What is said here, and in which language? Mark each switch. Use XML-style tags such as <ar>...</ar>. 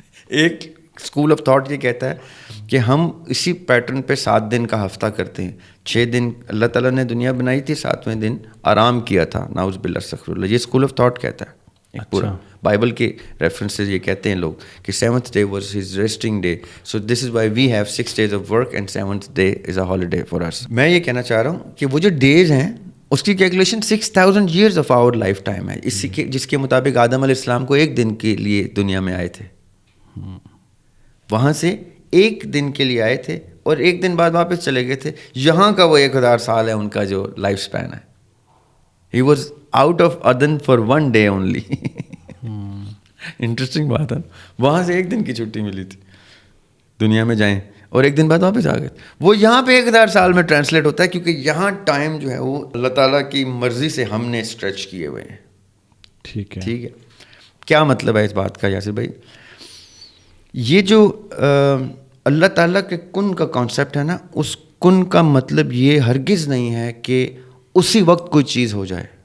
<ur>ایک school of thought یہ کہتا ہے کہ ہم اسی پیٹرن پہ 7 دن کا ہفتہ کرتے ہیں. 6 دن اللہ تعالیٰ نے دنیا بنائی تھی, 7ویں دن آرام کیا تھا, ناؤز باللہ استغفر اللہ. یہ اسکول آف تھاٹ کہتا ہے. ایک پورا بائبل کے ریفرنسز یہ کہتے ہیں لوگ کہ</ur> <en>7th day was his resting day. So this is why we have 6 days of work and 7th day is a holiday for us.</en> <ur>میں یہ کہنا چاہ رہا ہوں کہ وہ جو ڈیز ہیں اس کی calculation</ur> <en>6000 years of our lifetime</en> <ur>ہے. اسی کے جس کے مطابق آدم علیہ السلام کو 1 دن کے لیے دنیا میں آئے تھے, وہاں سے 1 دن کے لیے آئے تھے اور 1 دن بعد واپس چلے گئے تھے. یہاں کا وہ 1000 سال ہے ان کا جو لائف سپین ہے.</ur> <en>He was out of Aden for 1 day only.</en> <ur>Interesting بات ہے, وہاں سے 1 دن کی چھٹی ملی تھی. دنیا میں جائیں اور ایک دن بعد واپس آ گئے. وہ یہاں پہ 1000 سال میں ٹرانسلیٹ ہوتا ہے کیونکہ یہاں ٹائم جو ہے وہ اللہ تعالیٰ کی مرضی سے ہم نے اسٹریچ کیے ہوئے ہیں. ٹھیک ہے. ٹھیک ہے. کیا مطلب ہے اس بات کا یاسر بھائی؟ یہ جو اللہ تعالیٰ کے کن کا کانسیپٹ ہے نا, اس کن کا مطلب یہ ہرگز نہیں ہے کہ اسی وقت کوئی چیز ہو جائے.</ur>